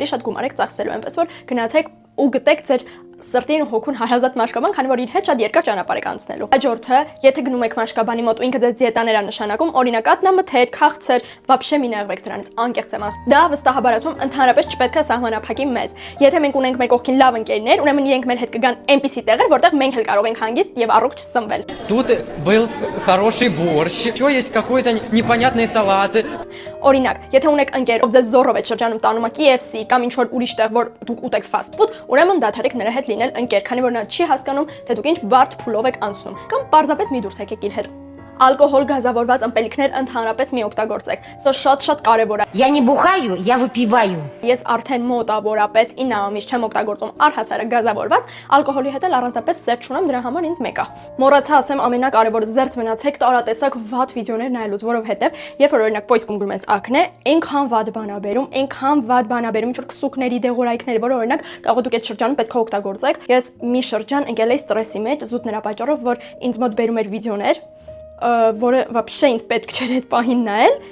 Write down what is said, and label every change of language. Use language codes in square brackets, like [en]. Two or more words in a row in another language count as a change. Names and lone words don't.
[hy] շատ գումար եք ծախսելու, այնպես որ գնացեք ու գտեք ձեր սրտին ու հոգուն հարազատ մաշկաբան, քանի որ իր հետ շատ երկար ճանապարհ եք անցնելու։ Հաջորդը, եթե գնում եք մաշկաբանի մոտ ու ինքը ձեզ դիետաներ է նշանակում, օրինակ կատնամթեր, քաղցր, вообще մի նեղվեք դրանից, անկեղծ եմ ասում։ Դա վստահաբար ասում, ընդհանրապես չպետք է սահմանափակի մեզ։ Եթե մենք ունենք մեր կողքին լավ ընկերներ, ուրեմն իրենք մեր հետ կգան այնպիսի տեղեր, որտեղ մենք էլ կարող ենք հանգիստ եւ առողջ սնվել։ [ru] Тут был хороший борщ, еще есть какой-то непонятные салаты. [hy] Օրինակ, եթե ունեք ընկեր, ով ձեզ զոռով է շրջանում տանում է KFC կամ ինչ որ ուրիշ տեղ, որ դուք ուտեք [en] fast food, [hy] ուրեմն դադարեք նրա հետ լինել ընկեր, քանի որ նա չի հասկանում, թե դուք ինչ բարդ փուլով եք անցնում, կամ պարզապես մի դուրս եկեք իր հետ։ Ալկոհոլ, գազավորված ըմպելիքներ ընդհանրապես մի օգտագործեք։ Սա շատ կարևոր է։ [ru] Я не бухаю, я выпиваю. [hy] Ես արդեն մոտավորապես 9 ամիս չեմ օգտագործում առհասարակ գազավորված, ալկոհոլի հետ էլ առանձնապես սեր չունեմ, դրա համար ինձ մեկա։ Մոռացա ասեմ ամենակարևորը, զերծ մնացեք տարատեսակ վատ վիդեոներ նայելուց, որովհետև երբ որ օրինակ պոյսկում գրում ես ակնե, այնքան վատ բան ա բերում, ինչ որ քսուկների դեղորայքների, որ օրինակ կարող դուք այդ շրջանում պետք է օգտագործեք։ Ես մի շրջան ընկել էի ստրեսի մեջ, զուտ նրա պատճառով, որ ինձ մոտ բերում էր վիդեոներ, որը вообще ինձ պետք չէր այդ պահին նայել։